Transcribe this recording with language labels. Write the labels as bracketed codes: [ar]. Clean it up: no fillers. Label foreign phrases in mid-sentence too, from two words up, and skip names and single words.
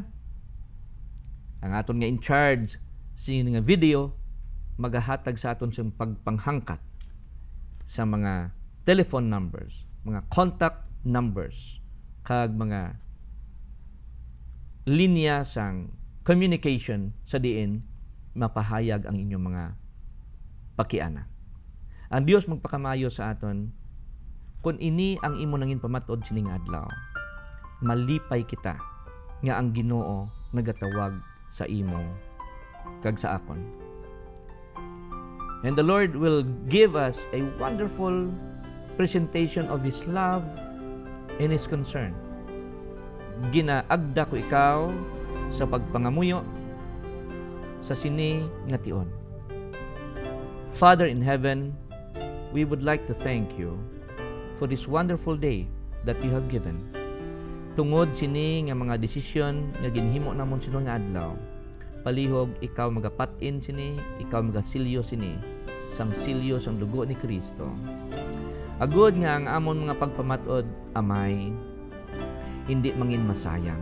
[hil] Ang aton nga [en] in charge [hil] sino nga video magahatag sa aton sa pagpanghangkat sa mga [en] telephone numbers, [hil] mga [en] contact numbers, [hil] kag mga linya sang communication sa diin mapahayag ang inyong mga pakiana. Ang Dios magpakamayo sa aton kung ini ang imo nangin pamatod sining adlaw. Malipay kita nga ang Ginoo nagatawag sa imo kag sa akon. [en] And the Lord will give us a wonderful presentation of His love and His concern. [hil] Ginaagda ko ikaw sa pagpangamuyo sa sini nga tion. [en] Father in heaven, we would like to thank you for this wonderful day that you have given. [hil] Tungod sini nga mga desisyon nga ginhimo namon sino nga adlaw, palihog ikaw magapat-in sini, ikaw magasilyo sini sang silyo sang dugo ni Kristo. Agud nga ang amon mga pagpamatod amay hindi mangin masayang.